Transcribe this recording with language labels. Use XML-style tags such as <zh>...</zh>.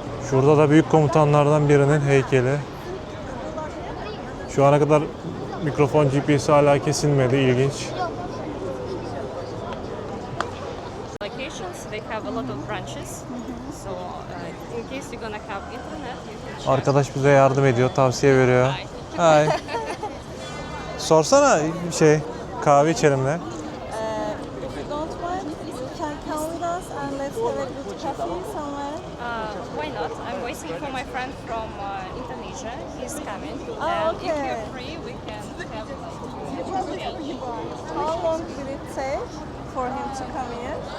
<tr>Şurada da büyük komutanlardan birinin heykeli. Şu ana kadar mikrofon GPS'i hala kesilmedi, ilginç.</tr> <en>Locations, they have a lot of branches. So in case you're gonna have internet, you can check.</en> <tr>Arkadaş bize yardım ediyor, tavsiye veriyor.</tr> <en>Hi. Hi.</en> <tr>Sorsana kahve içelim de.</tr> <en>If you don't mind, you can come with us and let's have a good coffee somewhere. Why not? I'm waiting for my friend from Indonesia. He's coming. Oh, and if okay. you're free, we can have like How long will it take for him to come here?</en>